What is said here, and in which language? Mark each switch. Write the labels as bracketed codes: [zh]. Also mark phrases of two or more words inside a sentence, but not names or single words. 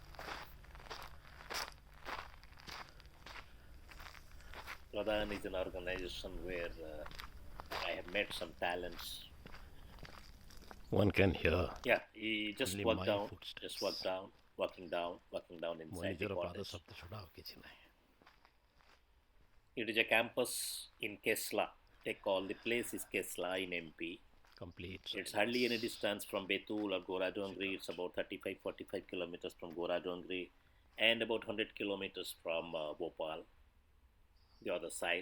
[en] Pradan is an organization where I have met some talents. One can hear Yeah, you just only walk my down, footsteps. just walk down, walking down inside the [or] ନିଜର ପାଦ [en] cottage. [or] ଶବ୍ଦ ଛଡ଼ା ଆଉ କିଛି ନାହିଁ. [en] It is a campus in Kesla. They call the place is Kesla-Mp. Complete It's silence. hardly any distance from Betul or Goradongri. It's about 35-45 kilometers from Goradongri and about 100 kilometers from Bhopal, the other side.